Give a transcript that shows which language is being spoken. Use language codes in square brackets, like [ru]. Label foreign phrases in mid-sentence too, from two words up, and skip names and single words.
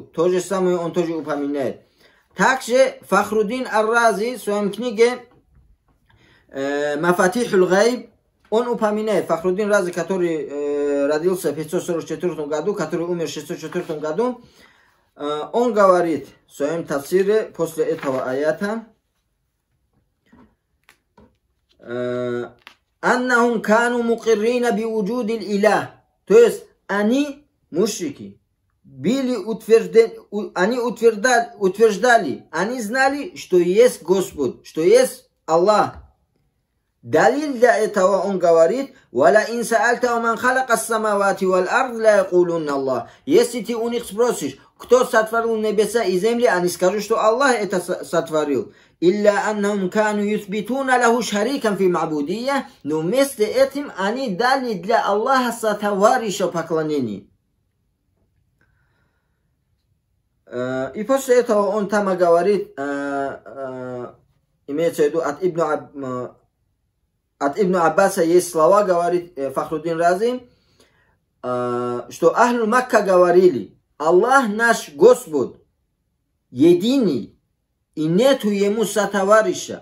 [ru] То же самое он тоже упоминает. Также Фахруддин ар-Рази в своем книге Мафатихуль Гайб, он упоминает, Фахруддин Рази, который родился в 544 году, который умер в 604 году, он говорит в своем тафсире после этого аята, [ar] «أنهم كانوا مقرين بوجود الإله», [ru] то есть они, мушрики, они утверждали, они знали, что есть Господь, что есть Аллах. Далил для этого он говорит, [ar] «ولئن سألت من خلق السماوات والأرض ليقولن الله». [ru] Если ты у них спросишь, кто сотворил небеса и земли, они скажут, что Аллах это сотворил. [ar] «إلا أنهم كانوا يثبتون له شريكا في المعبودية», [ru] но вместе этим они дали для Аллаха сотоварища поклонения. И после этого он там говорит, имеется в виду от Ибн Аббаса есть слова, говорит Фахруддин Рази, что [ar] أهل مكة [ru] говорили, Аллах наш Господь, единый, и нету ему сотоварища.